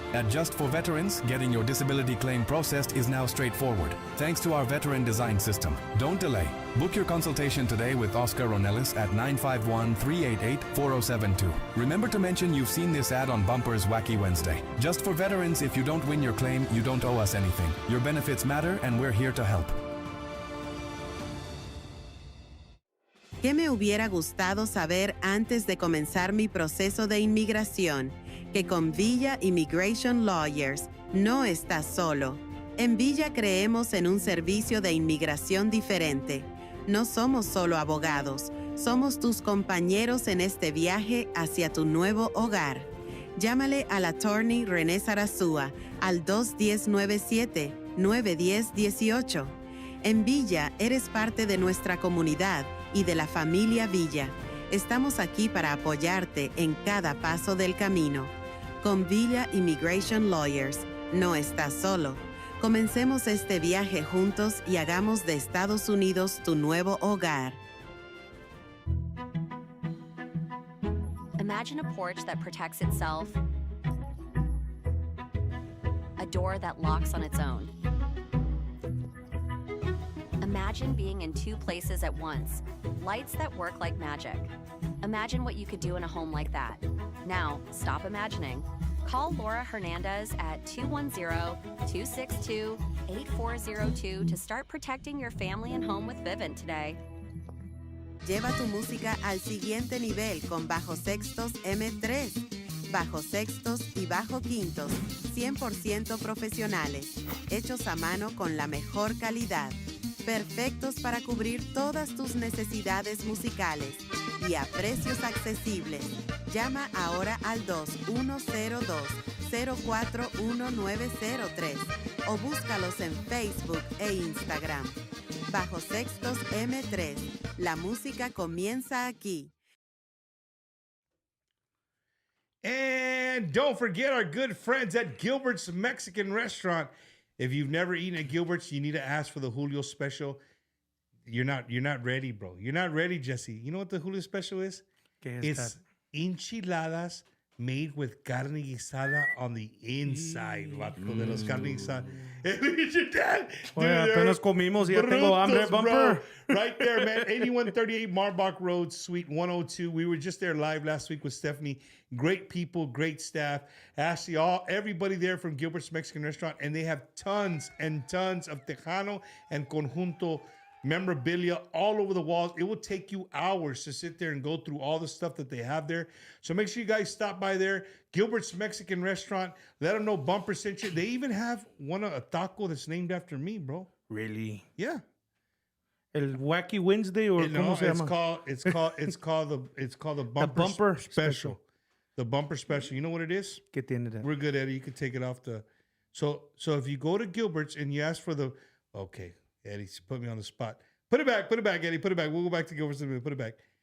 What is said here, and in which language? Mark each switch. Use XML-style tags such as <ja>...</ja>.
<en>At Just for Veterans, getting your disability claim processed is now straightforward, thanks to our veteran design system. Don't delay. Book your consultation today with Oscar Ornelas at 951-388-4072. Remember to mention you've seen this ad on Bumper's Wacky Wednesday. Just for Veterans, if you don't win your claim, you don't owe us anything. Your benefits matter, and we're here to help.</en> <es>¿Qué me hubiera gustado saber antes de comenzar mi proceso de inmigración? Que con Villa Immigration Lawyers no estás solo. En Villa creemos en un servicio de inmigración diferente. No somos solo abogados, somos tus compañeros en este viaje hacia tu nuevo hogar. Llámale al attorney René Sarasúa al 210-97-910-18. En Villa eres parte de nuestra comunidad y de la familia Villa. Estamos aquí para apoyarte en cada paso del camino. Con Villa Immigration Lawyers, no estás solo. Comencemos este viaje juntos y hagamos de Estados Unidos tu nuevo hogar.</es> <en>Imagine a porch that protects itself, a door that locks on its own. Imagine being in two places at once, lights that work like magic. Imagine what you could do in a home like that. Now, stop imagining. Call Laura Hernandez at 210-262-8402 to start protecting your family and home with Vivint today.</en> <es>Lleva tu música al siguiente nivel con bajos sextos M3. Bajos sextos y bajo quintos, 100% profesionales, hechos a mano con la mejor calidad. Perfectos para cubrir todas tus necesidades musicales y a precios accesibles. Llama ahora al 2102-041-903 o búscalos en Facebook e Instagram. Bajo Sextos M3. La música comienza aquí.</es> <en>And don't forget our good friends at Gilbert's Mexican Restaurant. If you've never eaten at Gilbert's, you need to ask for the Julio special. You're not ready, bro. You're not ready, Jesse. You know what the Julio special is? It's enchiladas made with carne guisada on the inside, vato,</en> <es>de los carne guisada.</es> <en>Your dad,</en> <es>Oye, apenas comimos y ya tengo hambre, Bumper.</es> <en>Right there, man. 8138 Marbach Road, Suite 102. We were just there live last week with Stephanie. Great people, great staff. Ashley, everybody there from Gilbert's Mexican Restaurant. And they have tons and tons of Tejano and Conjunto memorabilia all over the walls. It will take you hours to sit there and go through all the stuff that they have there. So make sure you guys stop by there. Gilbert's Mexican Restaurant. Let them know Bumper sent you. They even have a taco that's named after me, bro. Really? Yeah.</en> <es>El Wacky Wednesday or ¿cómo se llama?</es> <en>It's called the Bumper Special. The Bumper Special. You know what it is?</en> <es>¿Qué tiene that?</es> <en>We're good, Eddie. You can take it off the. So if you go to Gilbert's and you ask for the. Okay, Eddie, put me on the spot. Put it back, Eddie. Put it back. We'll go back to Gilbert's in a minute. Put it back.</en>